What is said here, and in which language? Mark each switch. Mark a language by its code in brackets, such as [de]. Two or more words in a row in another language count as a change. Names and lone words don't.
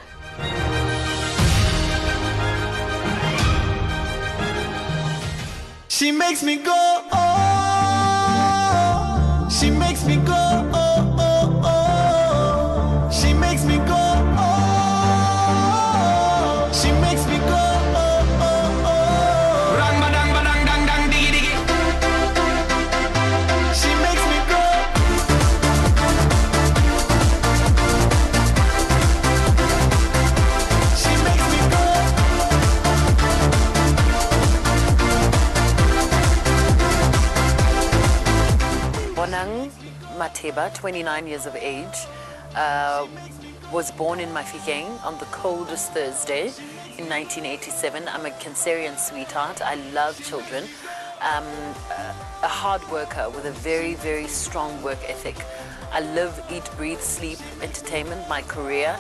[en] She makes me go, oh, she makes me go, oh, oh, oh. She makes me go, oh, she makes me go, oh, oh, oh. Rang badang badang dang dang diggy diggy. She makes me go. She makes me go. Bonang Matheba, 29 years of age, was born in Mafikeng on the coldest Thursday in 1987. I'm a Cancerian sweetheart. I love children. A hard worker with a very, very strong work ethic. I live, eat, breathe, sleep, entertainment, my career.